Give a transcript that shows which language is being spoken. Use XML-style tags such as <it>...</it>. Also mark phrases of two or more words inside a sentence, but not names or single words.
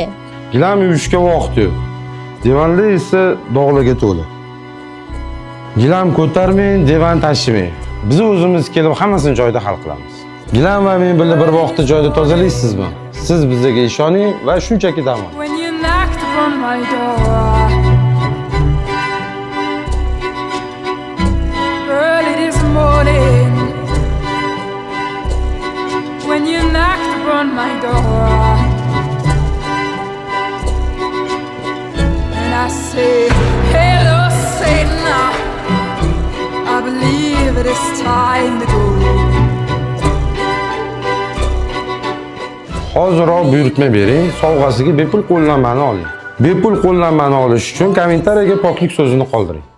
<uz>Gilam yuvishga vaqt yo'q. Divanlar esa dog'larga to'la. Gilam ko'tarmang, divan tashimang. Biz o'zimiz kelib hammasini joyida hal qilamiz. Gilam va men birga bir vaqtda joyda tozalaysizmi? Siz bizga ishoning va shunchaki dam oling.</uz> <en>When you knocked upon my door early this morning, when you knocked upon my door, and I say, hello Satan, I believe it is time to go.</en> <uz>Hoziroq buyurtma bering, sovg'asiga bepul qo'llanmani oling. Bepul qo'llanmani olish uchun kommentariyaga poklik so'zini qoldiring.</uz>